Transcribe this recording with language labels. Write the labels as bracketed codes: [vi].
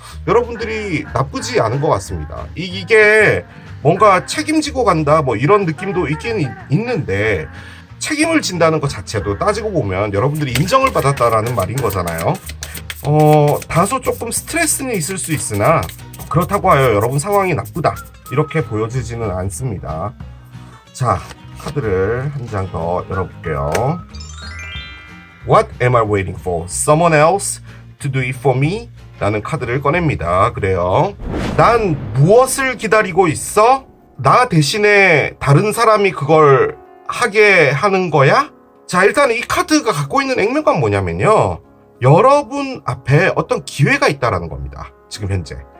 [ko] 여러분들이 나쁘지 않은 것 같습니다. 이게 뭔가 책임지고 간다, 뭐 이런 느낌도 있긴 있는데, 책임을 진다는 것 자체도 따지고 보면 여러분들이 인정을 받았다라는 말인 거잖아요. 다소 조금 스트레스는 있을 수 있으나 그렇다고 하여 여러분 상황이 나쁘다, 이렇게 보여지지는 않습니다. 자, 카드를 한 장 더 열어볼게요. [en] What am I waiting for? Someone else to do it for me? [ko] 라는 카드를 꺼냅니다. 그래요. 난 무엇을 기다리고 있어? 나 대신에 다른 사람이 그걸 하게 하는 거야? 자, 일단 이 카드가 갖고 있는 액면가는 뭐냐면요, 여러분 앞에 어떤 기회가 있다라는 겁니다. 지금 현재.